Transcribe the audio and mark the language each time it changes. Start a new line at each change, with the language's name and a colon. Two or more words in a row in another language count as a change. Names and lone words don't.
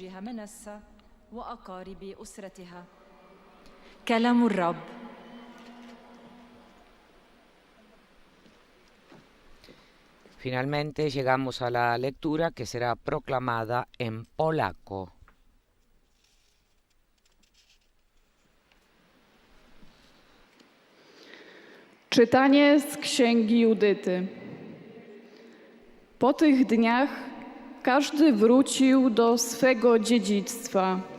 Spanish: Finalmente llegamos a la lectura que será proclamada en polaco.
Polish: Czytanie z Księgi Judyty. Po tych dniach każdy wrócił do swego dziedzictwa.